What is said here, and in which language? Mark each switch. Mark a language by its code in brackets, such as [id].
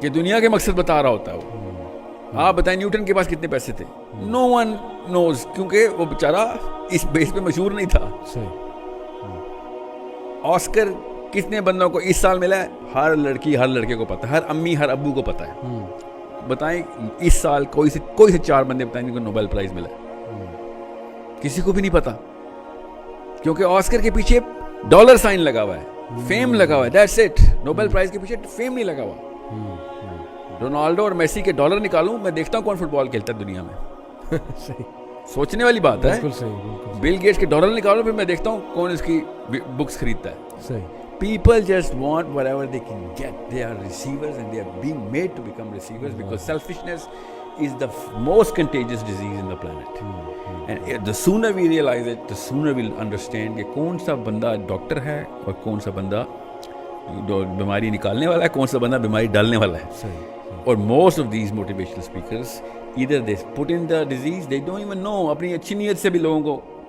[ur] کہ دنیا کے مقصد بتا رہا ہوتا ہے وہ۔ آپ بتائیں نیوٹن کے پاس کتنے پیسے تھے؟ [en] no one knows, [ur] کیونکہ وہ بیچارہ اس بیس پہ مشہور نہیں تھا۔ آسکر کتنے بندوں کو اس سال ملا ہے؟ ہر لڑکی ہر لڑکے کو پتا ہے، ہر امی ہر ابو کو پتا ہے۔ بتائیں اس سال کوئی سے 4 بندے بتائیں جن کو نوبل پرائز ملا ہے؟ کسی کو بھی نہیں پتا، کیونکہ آسکر کے پیچھے ڈالر سائن لگا ہوا ہے، فیم لگا ہوا ہے، [en] That's it. [ur] نوبل پرائز کے پیچھے فیم نہیں لگا ہوا۔ رونالڈو اور میسی کے ڈالر نکالوں، میں دیکھتا ہوں کون فٹ بال کھیلتا ہے دنیا میں۔ سوچنے والی بات ہے۔ بل گیٹس کے ڈالر نکالوں، پھر میں دیکھتا ہوں کون اس کی بکس خریدتا ہے۔ [en] People just want whatever they can get. They are receivers and they are being made to become receivers because selfishness is the most contagious disease in the planet. And the sooner we realize it, the sooner we'll understand [ur] کہ کون سا بندہ doctor ہے اور کون سا بندہ بیماری نکالنے والا ہے، کون سا بندہ بیماری ڈالنے والا ہے۔ اور [en] most of these motivational speakers either they put in the disease, they don't even know، [ur] اپنی اچھی نیت سے بھی لوگوں کو